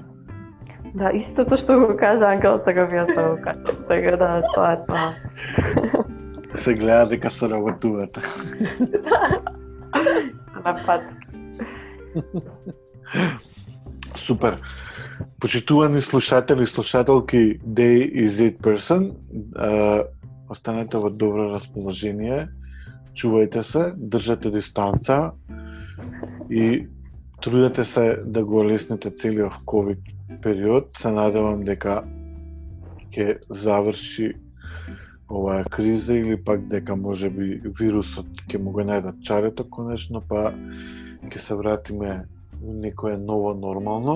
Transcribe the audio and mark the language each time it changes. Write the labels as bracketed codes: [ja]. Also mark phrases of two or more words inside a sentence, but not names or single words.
[mk] Да, истото што го кажа Ангел, сега би јас да го кажам. Сега да, тоа е тоа. Се гледа дека се работувате. На пат. Супер. Почитувани слушатели и слушателки Day is it person, останете во добро расположение, чувајте се, држате дистанца и трудете се да го олесните целиот ковид период. Се надевам дека ќе заврши оваа криза или пак дека можеби вирусот ќе му го најдат чарето конечно, па ќе се вратиме во некое ново нормално.